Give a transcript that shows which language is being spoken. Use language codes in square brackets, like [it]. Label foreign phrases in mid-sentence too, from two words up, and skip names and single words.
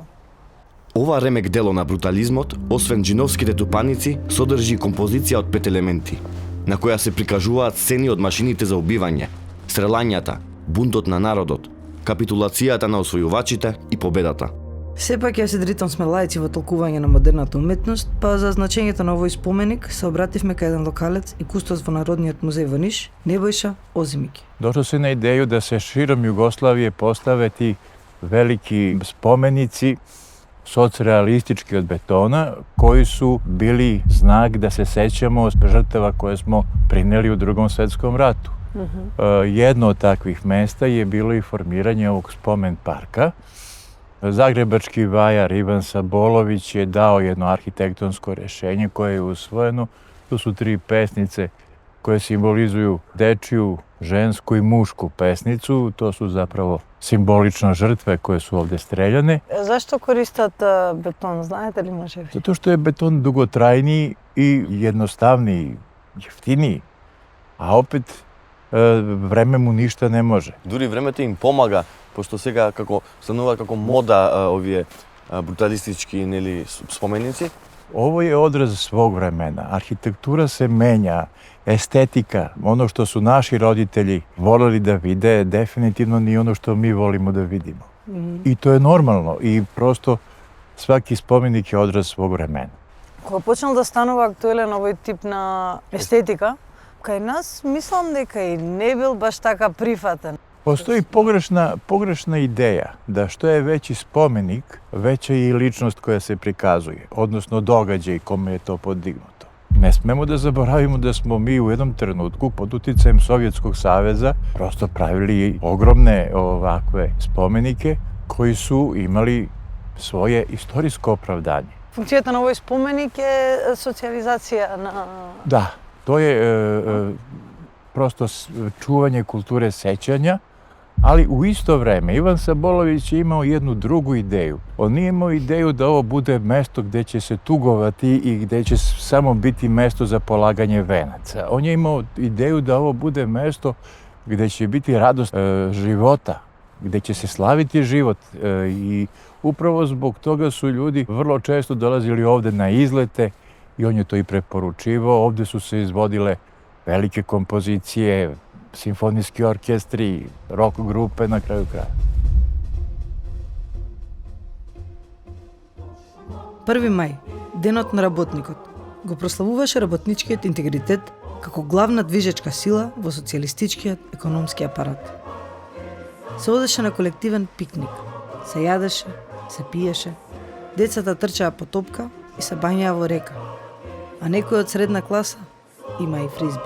[mk] Ова ремек дело на брутализмот, освен джиновските тупаници, содржи композиција од 5 елементи, на која се прикажуваат сцени од машините за убивање, стрелањата, бунтот на народот, капитулацијата на освојувачите и победата. Сепак ја се Дритон сме лаици во толкување на модерната уметност, па за значењето на овој споменик се обративме кај еден локалец и кустос во Народниот музеј во Ниш, Небојша Озимики. [sr] Došlo se na ideju da se širom Jugoslavije postave ti veliki spomenici socrealistički od betona koji su bili znak da se sećamo žrtava koje smo prineli u Drugom svetskom ratu. Jedno od takvih mesta je bilo i formiranje ovog spomen parka. Zagrebački vajar Ivan Sabolović je dao jedno arhitektonsko rešenje koje je usvojeno. Tu su 3 pesnice koje simbolizuju dečiju, žensku i mušku pesnicu. To su zapravo simbolično žrtve koje su ovde streljane. [mk] Зашто користат бетон, знаете ли може би? [sr] Zato što je beton dugotrajniji i jednostavniji, jeftiniji, a opet vreme mu ništa ne može. [mk] Дури времето им помага, пошто сега како станува како мода овие бруталистички нели споменици, [sr] Ovo je odraz svog vremena. Arhitektura se menja, estetika, ono što su naši roditelji voleli da vide, definitivno nije ono što mi volimo da vidimo. I to je normalno i prosto svaki spomenik je odraz svog vremena. [mk] Кога почнал да станува актуелен овој тип на естетика, кај нас мислам дека и не бил баш така прифатен. [sr] Postoji pogrešna ideja da što je veći spomenik, veća je i ličnost koja se prikazuje, odnosno događaj kome je to podignuto. Ne smemo da zaboravimo da smo mi u jednom trenutku pod uticajem Sovjetskog saveza prosto pravili ogromne ovakve spomenike koji su imali svoje istorijsko opravdanje. [mk] Функцијата на овој споменик е социјализација на... [sr] Da, to je prosto čuvanje kulture sećanja, ali u isto vreme Ivan Sabolović je imao jednu drugu ideju. On nije imao ideju da ovo bude mesto gde će se tugovati i gde će samo biti mesto za polaganje venaca. On je imao ideju da ovo bude mesto gde će biti radost života, gde će se slaviti život i upravo zbog toga su ljudi vrlo često dolazili ovde na izlete i on je to i preporučivao. Ovde su se izvodile velike kompozicije, simfonijski orkestri, rock grupe na kraju kraja. [mk] 1. мај, денот на работникот, го прославуваше работничкиот интегритет како главна движечка сила во социјалистичкиот економски апарат. Се одеше на колективен пикник, се јадеше, се пиеше, децата трчаа по топка и се бањаа во река, а некој од средна класа има и фризби.